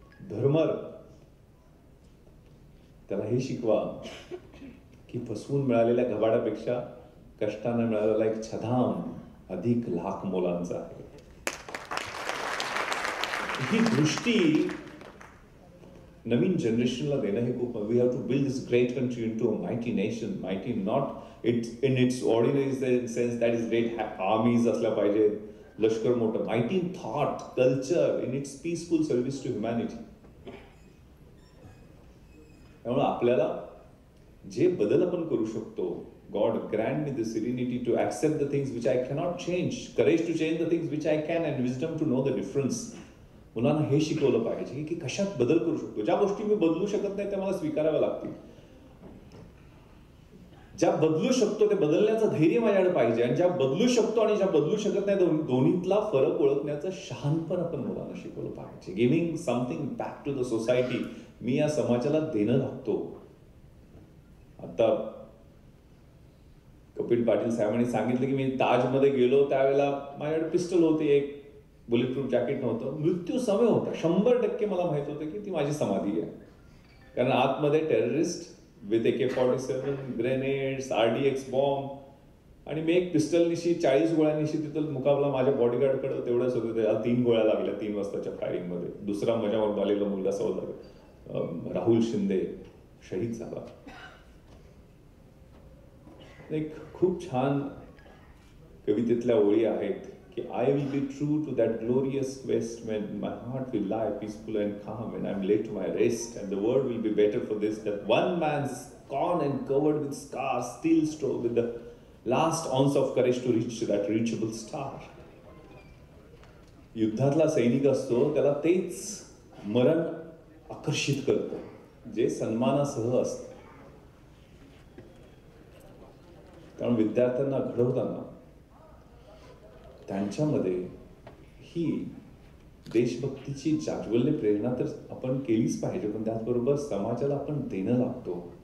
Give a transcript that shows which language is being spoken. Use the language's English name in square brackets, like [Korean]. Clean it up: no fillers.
[Marathi] धर्मर, त्याला हे शिकवा की फसवून मिळालेल्या घबाडापेक्षा कष्टाने मिळालेला एक छदाम अधिक लाख मोलांचा आहे. ही दृष्टी नवीन जनरेशनला देणं हे खूप. [English] We have to build this great country into a mighty nation. Mighty not in its ordinary sense, that is great armies [Marathi] असल्या पाहिजे, लष्कर मोठं. [English] Mighty in thought, culture, in its peaceful service to humanity. [Marathi] त्यामुळे आपल्याला जे बदल आपण करू शकतो, [English] God grant me the serenity to accept the things which I cannot change, courage to change the things which I can, and wisdom to know the difference. [Marathi] मुलांना हे शिकवलं पाहिजे की कशात बदल करू शकतो. ज्या गोष्टी मी बदलू शकत नाही त्या मला स्वीकाराव्या लागतील. ज्या बदलू शकतो ते बदलण्याचं धैर्य माझ्याकडे पाहिजे, आणि ज्या बदलू शकतो आणि ज्या बदलू शकत नाही दोन्हीतला फरक ओळखण्याचं शहाणपण आपण मुलांना शिकवलं पाहिजे. [English] Giving something back to the society. [Marathi] मी या समाजाला देणं लागतो. आता कपिल पाटील साहेबांनी सांगितलं की मी ताजमध्ये गेलो त्यावेळेला माझ्याकडे पिस्टल होती, एक बुलेट प्रूफ जॅकेट नव्हतं. मृत्यू समय होता. 100% मला माहित होतं की ती माझी समाधी आहे. कारण आतमध्ये terrorist with AK-47, grenades, RDX bomb, आणि मी एक पिस्टलनिशी 40 गोळ्यांनिशी तिथं मुकाबला माझ्या बॉडीगार्डकडे तेवढंच होतं. त्याला 3 गोळ्या लागल्या 3 वाजताच्या फायरिंगमध्ये. दुसरा माझ्यावर आलेला मुलगा राहुल शिंदे, शहीद झाला. एक खूप छान कवितेतल्या ओळी आहेत की [English] I will be true to that glorious quest when my heart will lie peaceful and calm when I'm laid to my rest and the world will be better for this that one man's gone and covered with scars still strove with the last ounce of courage to reach that reachable star. [Marathi] युद्धातला सैनिक असतो त्याला तेच मरण आकर्षित करतं जे सन्मानासह असतं. कारण विद्यार्थ्यांना घडवताना त्यांच्यामध्ये ही देशभक्तीची जाज्वल्य प्रेरणा तर आपण केलीच पाहिजे, पण त्याचबरोबर समाजाला आपण देणं लागतो.